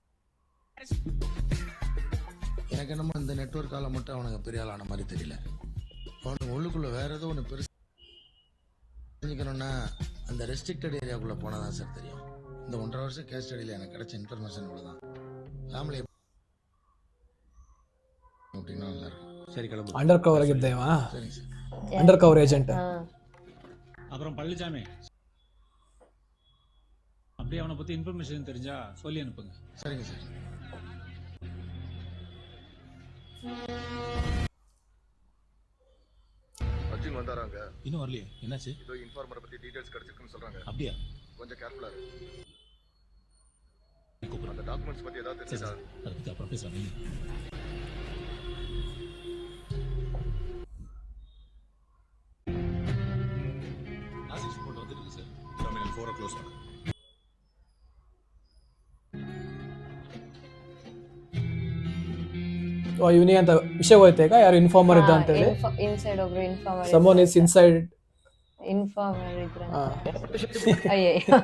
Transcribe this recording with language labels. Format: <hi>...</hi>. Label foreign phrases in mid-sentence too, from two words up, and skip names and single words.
<ta>எனக்கு என்னமோ இந்த நெட்வொர்க்கால மட்டும் அவனுக்கு பெரிய ஆளான மாதிரி தெரியல. அவனுக்கு உள்ளுக்குள்ள வேற ஏதோ ஒன்று பெருசு தெரிஞ்சுக்கணும்னா அந்த</ta> <en>restricted area</en> <ta>போனாதான் சார் தெரியும். இந்த 1.5 வருஷம்</ta> <en>case study</en> <ta>எனக்கு கிடைச்ச இன்ஃபர்மேஷன் இவ்வளோதான். ஃபேமிலி அப்படின்னா நல்லா இருக்கும். சரி, கிளம்பு.</ta> <en>under cover</en> <kn>ಆಗಿದ್ದೇವಾ?</kn> <ta>சரிங்க சார்.</ta> <en>under cover agent.</en> <ta>அப்புறம் பழனிசாமி அப்படியே அவனை பத்தி இன்ஃபர்மேஷன் தெரிஞ்சா சொல்லி அனுப்புங்க. சரிங்க சார். அர்ஜுன் வந்தாராங்க. இன்னும் வரலையே, என்னாச்சு? ஏதோ இன்ஃபார்மரை பத்தி டீடைல்ஸ் கிடைச்சிருக்குன்னு சொல்றாங்க. அப்படியா? கொஞ்சம் கேர்ஃபுல்லா இரு. கூப்பிடுறேன். அந்த டாக்குமெண்ட்ஸ் பத்தி ஏதாவது சரி, தெரிஞ்சா அதை பத்தி அப்புறம் பேசலாம். வந்துருக்கு சார்.</ta> <kn>ಟರ್ಮಿನಲ್ 4 ಕ್ಲೋಸ್ ಮಾಡಿ. ಇವನಿಗೆ ಅಂತ ವಿಷಯ ಹೋಯ್ತಾ ಈಗ ಯಾರು ಇನ್ಫಾರ್ಮರ್ ಇದ್ದ ಅಂತ ಹೇಳಿ ಇನ್ಸೈಡ್ ಒಬ್ರು ಇನ್ಫಾರ್ಮರ್</kn> <en>someone is inside</en> <kn>ಇನ್ಫಾರ್ಮರ್ ಇದ್ರ ಅಯ್ಯೇ</kn>